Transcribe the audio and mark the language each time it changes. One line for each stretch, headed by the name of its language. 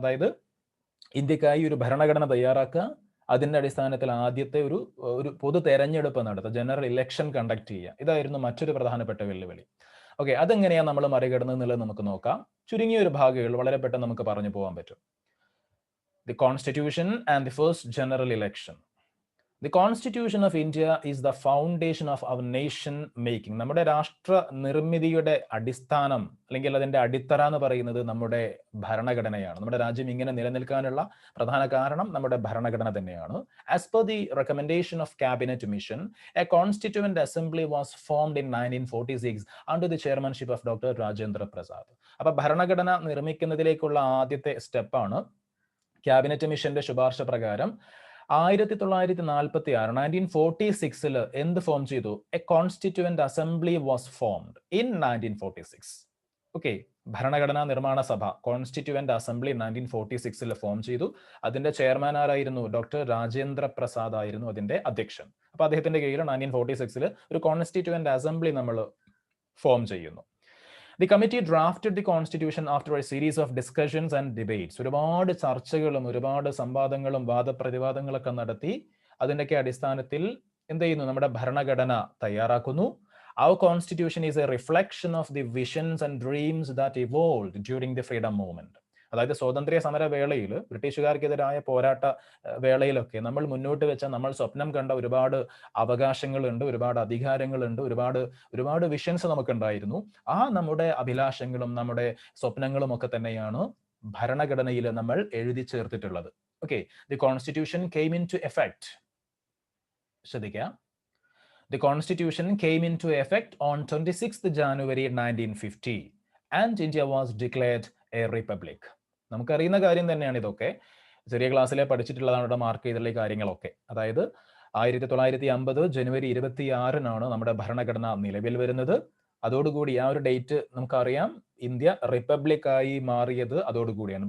Malayalam: അതായത് ഇന്ത്യക്കായി ഒരു ഭരണഘടന തയ്യാറാക്കുക, അതിന്റെ അടിസ്ഥാനത്തിൽ ആദ്യത്തെ ഒരു പൊതു തെരഞ്ഞെടുപ്പ് നടത്തുക, ജനറൽ ഇലക്ഷൻ കണ്ടക്ട് ചെയ്യുക. ഇതായിരുന്നു മറ്റൊരു പ്രധാനപ്പെട്ട വെല്ലുവിളി. ഓക്കെ, അതെങ്ങനെയാണ് നമ്മൾ മറികടന്നത് എന്നുള്ളത് നമുക്ക് നോക്കാം. ചുരുങ്ങിയ ഒരു ഭാഗങ്ങൾ വളരെ പെട്ടെന്ന് നമുക്ക് പറഞ്ഞു പോകാൻ പറ്റും.
English: The constitution and the first general election. The Constitution of India is the foundation of our nation making.
Malayalam: നമ്മുടെ രാഷ്ട്ര നിർമ്മിതിയുടെ അടിസ്ഥാനം അല്ലെങ്കിൽ അതിന്റെ അടിത്തറ എന്ന് പറയുന്നത് നമ്മുടെ ഭരണഘടനയാണ്. നമ്മുടെ രാജ്യം ഇങ്ങനെ നിലനിൽക്കാനുള്ള പ്രധാന കാരണം നമ്മുടെ ഭരണഘടന തന്നെയാണ്.
English: As per the recommendation of Cabinet Mission, a Constituent Assembly was formed in 1946 under the chairmanship of Dr. Rajendra Prasad.
Malayalam: അപ്പൊ ഭരണഘടന നിർമ്മിക്കുന്നതിലേക്കുള്ള ആദ്യത്തെ സ്റ്റെപ്പാണ് ക്യാബിനറ്റ് മിഷന്റെ ശുപാർശ പ്രകാരം 1946 1946 എന്ത് ഫോം ചെയ്തു?
English: A constituent assembly was formed in 1946.
Malayalam: Okay, ഭരണഘടനാ നിർമ്മാണ സഭ, കോൺസ്റ്റിറ്റ്യൂവന്റ് അസംബ്ലി 1946 ഫോം ചെയ്തു. അതിന്റെ ചെയർമാൻ ആരായിരുന്നു? ഡോക്ടർ രാജേന്ദ്ര പ്രസാദ് ആയിരുന്നു അതിന്റെ അധ്യക്ഷൻ. അപ്പൊ അദ്ദേഹത്തിന്റെ കീഴിൽ 1946 ഒരു കോൺസ്റ്റിറ്റ്യൂവന്റ് അസംബ്ലി നമ്മൾ ഫോം ചെയ്യുന്നു.
English: The committee drafted the constitution after a series of discussions and debates.
Malayalam: ഒരുപാട് ചർച്ചകളും ഒരുപാട് സംവാദങ്ങളും വാദപ്രതിവാദങ്ങളൊക്കെ നടത്തി അതിൻ്റെയൊക്കെ അടിസ്ഥാനത്തിൽ എന്ത് ചെയ്യുന്നു? നമ്മുടെ ഭരണഘടന തയ്യാറാക്കുന്നു.
English: Our constitution is a reflection of the visions and dreams that evolved during the freedom movement.
Malayalam: അതായത് സ്വാതന്ത്ര്യ സമര വേളയിൽ, ബ്രിട്ടീഷുകാർക്കെതിരായ പോരാട്ട വേളയിലൊക്കെ നമ്മൾ മുന്നോട്ട് വെച്ച, നമ്മൾ സ്വപ്നം കണ്ട ഒരുപാട് അവകാശങ്ങളുണ്ട്, ഒരുപാട് അധികാരങ്ങളുണ്ട്, ഒരുപാട് വിഷൻസ് നമുക്കുണ്ടായിരുന്നു. ആ നമ്മുടെ അഭിലാഷങ്ങളും നമ്മുടെ സ്വപ്നങ്ങളും ഒക്കെ തന്നെയാണ് ഭരണഘടനയിൽ നമ്മൾ എഴുതി ചേർത്തിട്ടുള്ളത്.
English: Okay, the constitution came into effect.
Malayalam: ശ്രദ്ധിക്കുക.
English: The constitution came into effect on 26th January 1950 and India was declared a republic.
Malayalam: നമുക്കറിയുന്ന കാര്യം തന്നെയാണ് ഇതൊക്കെ. ചെറിയ ക്ലാസ്സിലെ പഠിച്ചിട്ടുള്ളതാണ് ഇവിടെ മാർക്ക് ചെയ്തിട്ടുള്ള ഈ കാര്യങ്ങളൊക്കെ. അതായത് 1950 ജനുവരി 26-നാണ് നമ്മുടെ ഭരണഘടന നിലവിൽ വരുന്നത്. അതോടുകൂടി ആ ഒരു ഡേറ്റ് നമുക്കറിയാം, ഇന്ത്യ റിപ്പബ്ലിക് ആയി മാറിയത് അതോടുകൂടിയാണ്.